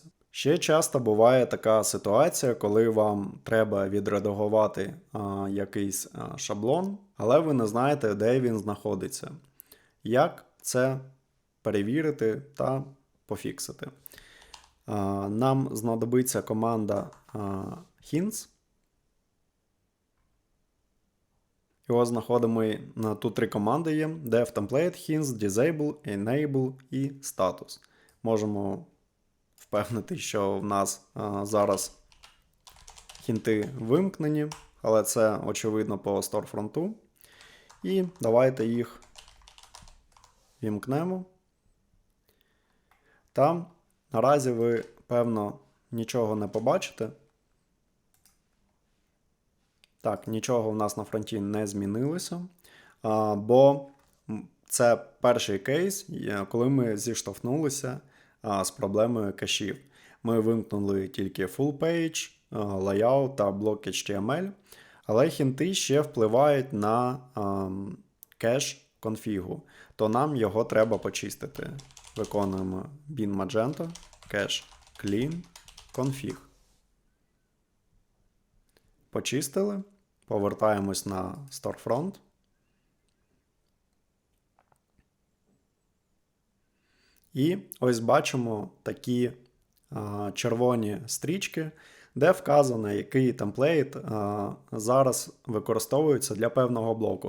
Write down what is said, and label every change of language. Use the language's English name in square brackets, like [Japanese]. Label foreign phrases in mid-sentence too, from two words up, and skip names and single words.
[Ukrainian] Ще часто буває така ситуація, коли вам треба відредагувати якийсь шаблон, але ви не знаєте, де він знаходиться. Як це перевірити та пофіксити? Нам знадобиться команда hints. Його знаходимо, тут 3 команди є: [English] dev template, hints, disable, enable і status. [Ukrainian] Можемо впевнити, що в нас зараз хінти вимкнені, але це очевидно по Storefront. І давайте їх вімкнемо. Та наразі ви, певно, нічого не побачите. Так, нічого в нас на фронті не змінилося, бо це перший кейс, коли ми зіштовхнулися з проблемою кешів. Ми вимкнули тільки [English] full page, [Ukrainian] layout та блок HTML, але хінти ще впливають на кеш конфігу, то нам його треба почистити. Виконуємо [English] bin Magento, cache clean config. [Ukrainian] Почистили, повертаємось на Storefront. І ось бачимо такі червоні стрічки, де вказано, який темплейт зараз використовується для певного блоку.